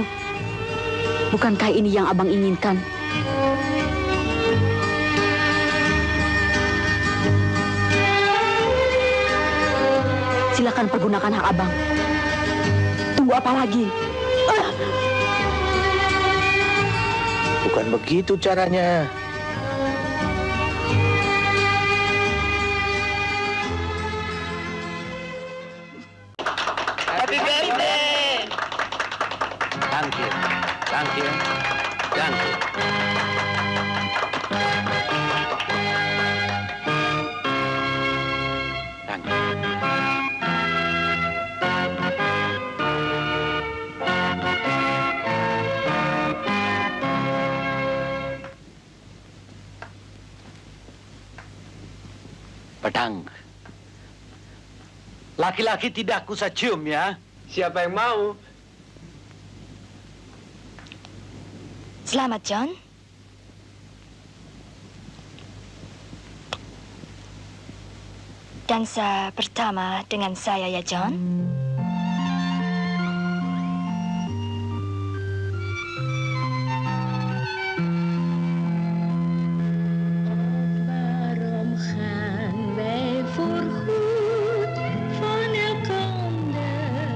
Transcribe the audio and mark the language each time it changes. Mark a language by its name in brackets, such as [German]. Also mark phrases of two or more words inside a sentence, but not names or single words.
[Indonesian] Bukankah ini yang abang inginkan? Silakan pergunakan hak abang. Tunggu apa lagi? Bukan begitu caranya. [English] Happy birthday! Thank you. Thank you. Thank you. Thank you. [Indonesian] Pedang. Laki-laki tidak kusah cium ya. Siapa yang mau? Selamat, John. Dansa pertama dengan saya ya, John. [Dutch] Waarom gaan wij voorgoed van elkander?